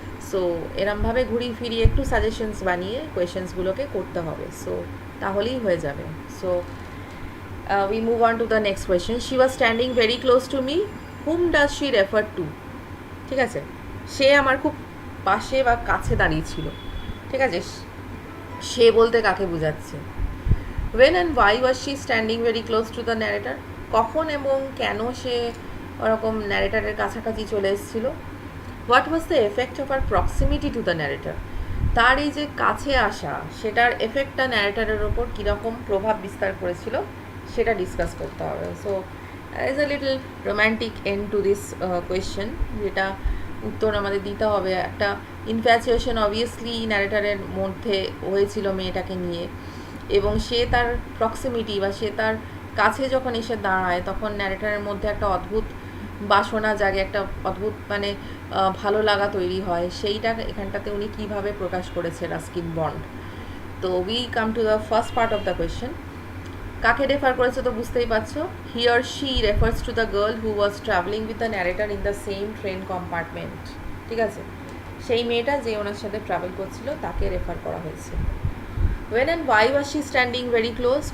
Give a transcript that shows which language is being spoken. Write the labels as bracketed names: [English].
[Bangla] So এরমভাবে ঘুরিয়ে ফিরিয়ে একটু সাজেশনস বানিয়ে কোয়েশ্চেন্সগুলোকে করতে হবে, সো তাহলেই হয়ে যাবে। [English] So we move on to the next question. She was standing very close to me, whom does she refer to? [Bangla] ঠিক আছে, সে আমার খুব পাশে বা কাছে দাঁড়িয়েছিল, ঠিক আছে? সে বলতে কাকে বোঝাচ্ছে? [English] When and why was she standing very close to the narrator? [Bangla] কখন এবং কেন সে ওরকম ন্যারেটারের কাছাকাছি চলে এসেছিল? [English] What was the effect of her proximity to the narrator? [Bangla] তার এই যে কাছে আসা, সেটার এফেক্টটা ন্যারেটারের ওপর কীরকম প্রভাব বিস্তার করেছিল সেটা ডিসকাস করতে হবে। [English] so is a little romantic end to this question, [Bangla] যেটা উত্তর আমাদের দিতে হবে। একটা ইনফ্যাচুয়েশন অবভিয়াসলি ন্যারেটারের মধ্যে হয়েছিল মেয়েটাকে নিয়ে, এবং সে তার প্রক্সিমিটি বা সে তার কাছে যখন এসে দাঁড়ায় তখন ন্যারেটারের মধ্যে একটা অদ্ভুত বাসনা জাগে, একটা অদ্ভুত মানে ভালো লাগা তৈরি হয়। সেইটা এখানটাতে উনি কীভাবে প্রকাশ করেছে, [English] Ruskin Bond. তো we come to the first part of the question. [Bangla] কাকে রেফার করেছে তো বুঝতেই পারছো, [English] He or she refers to the girl who was travelling with the narrator in the same train compartment. [Bangla] ঠিক আছে, সেই মেয়েটা যে ওনার সাথে ট্রাভেল করছিল তাকে রেফার করা হয়েছে। [English] When and why was she standing very close?